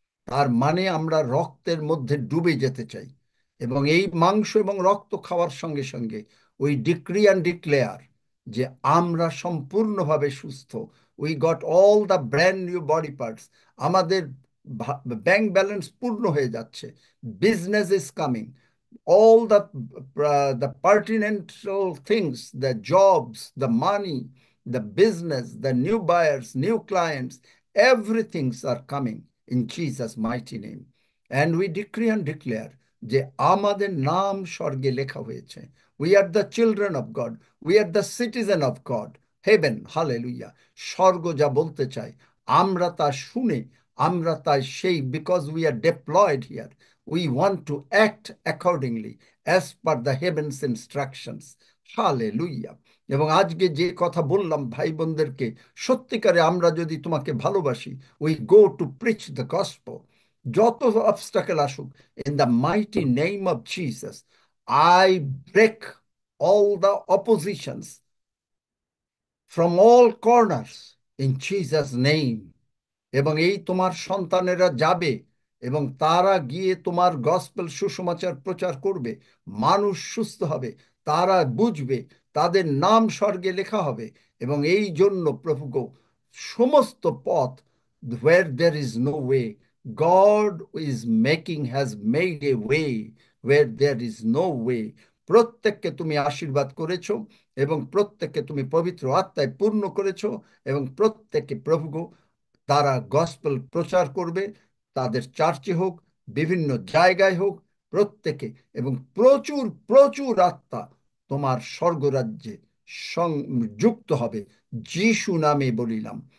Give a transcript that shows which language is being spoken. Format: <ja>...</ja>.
<bn>তার মানে আমরা রক্তের মধ্যে ডুবে যেতে চাই, এবং এই মাংস এবং রক্ত খাওয়ার সঙ্গে সঙ্গে</bn> <en>we decree and declare</en> <bn>যে আমরা সম্পূর্ণভাবে সুস্থ।</bn> <en>We got all the brand new body parts.</en> <bn>আমাদের ব্যাংক ব্যালেন্স পূর্ণ হয়ে যাচ্ছে।</bn> <en>Business is coming. All the pertinent things, the jobs, the money, the business, the new buyers, new clients, everything's are coming in Jesus' mighty name. And we decree and declare</en> <bn>যে আমাদের নাম স্বর্গে লেখা হয়েছে।</bn> <en>We are the children of God. We are the citizen of God. Heaven, hallelujah.</en> <bn>স্বর্গ যা বলতে চাই আমরা তা শুনে, আমরা তাই সেই,</bn> <en>because we are deployed here, we want to act accordingly as per the heavens instructions. Hallelujah.</en> <bn>এবং আজকে যে কথা বললাম ভাই বোনদেরকে, সত্যিকারে আমরা যদি তোমাকে ভালোবাসি,</bn> <en>we go to preach the gospel.</en> <bn>যত অবস্টাকেল আসুক,</bn> <en>in the mighty name of Jesus, I break all the oppositions from all corners in Jesus' name.</en> <bn>এবং এই তোমার সন্তানেরা যাবে এবং তারা গিয়ে তোমার গসপেল সুসমাচার প্রচার করবে। মানুষ সুস্থ হবে, তারা বুঝবে, তাদের নাম স্বর্গে লেখা হবে, এবং এই জন্য প্রভু গো, সমস্ত পথ,</bn> <en>where there is no way, God is making, has made a way where there is no way।</en> <bn>প্রত্যেককে তুমি আশীর্বাদ করেছো এবং প্রত্যেককে তুমি পবিত্র আত্মায় পূর্ণ করেছো, এবং প্রত্যেককে প্রভু গো তারা গসপেল প্রচার করবে, তাদের চার্চে হোক, বিভিন্ন জায়গায় হোক, প্রত্যেকে, এবং প্রচুর প্রচুর আত্মা তোমার স্বর্গরাজ্যে যুক্ত হবে, যিশু নামে বলিলাম।</bn>